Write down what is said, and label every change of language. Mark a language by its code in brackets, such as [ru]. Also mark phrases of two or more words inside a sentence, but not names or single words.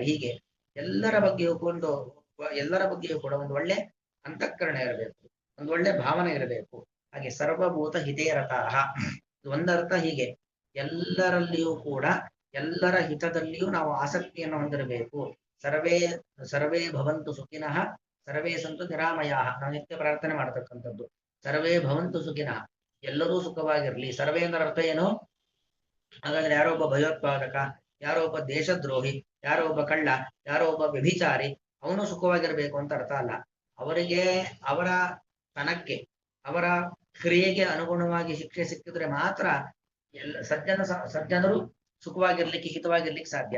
[kn] ಹೀಗೆ ಎಲ್ಲರ ಬಗ್ಗೆಯೂ ಕೂಡ ಒಂದು ಒಳ್ಳೆ ಅಂತಃಕರಣ ಇರಬೇಕು, ಒಂದು ಒಳ್ಳೆ ಭಾವನೆ ಇರಬೇಕು. [sa] ಹಾಗೆ ಸರ್ವಭೂತ ಹಿತೇ ರಥಾಹ ಒಂದರ್ಥ. [kn] ಹೀಗೆ ಎಲ್ಲರಲ್ಲಿಯೂ ಕೂಡ ಎಲ್ಲರ ಹಿತದಲ್ಲಿಯೂ ನಾವು ಆಸಕ್ತಿಯನ್ನು ಹೊಂದಿರಬೇಕು. [sa] ಸರ್ವೇ ಭವಂತು ಸುಖಿನಃ ಸರ್ವೇ ಸಂತು ನಿರಾಮಯಾಹ, [kn] ನಾವು ನಿತ್ಯ ಪ್ರಾರ್ಥನೆ ಮಾಡತಕ್ಕಂಥದ್ದು. [sa] ಸರ್ವೇ ಭವಂತು ಸುಖಿನಃ, [kn] ಎಲ್ಲರೂ ಸುಖವಾಗಿರ್ಲಿ. ಸರ್ವೇ ಅಂದ್ರೆ ಅರ್ಥ ಏನು? ಹಾಗಾದ್ರೆ ಯಾರೋ ಒಬ್ಬ ಭಯೋತ್ಪಾದಕ, ಯಾರೋ ಒಬ್ಬ ದೇಶದ್ರೋಹಿ, ಯಾರೋ ಒಬ್ಬ ಕಳ್ಳ, ಯಾರೋ ಒಬ್ಬ ವ್ಯಭಿಚಾರಿ ಅವನು ಸುಖವಾಗಿರ್ಬೇಕು ಅಂತ ಅರ್ಥ ಅಲ್ಲ. ಅವರಿಗೆ ಅವರ ತನಕ್ಕೆ ಅವರ ಕ್ರಿಯೆಗೆ ಅನುಗುಣವಾಗಿ ಶಿಕ್ಷೆ ಸಿಕ್ಕಿದ್ರೆ ಮಾತ್ರ ಸಜ್ಜನರು ಸುಖವಾಗಿರ್ಲಿಕ್ಕೆ ಹಿತವಾಗಿರ್ಲಿಕ್ಕೆ ಸಾಧ್ಯ.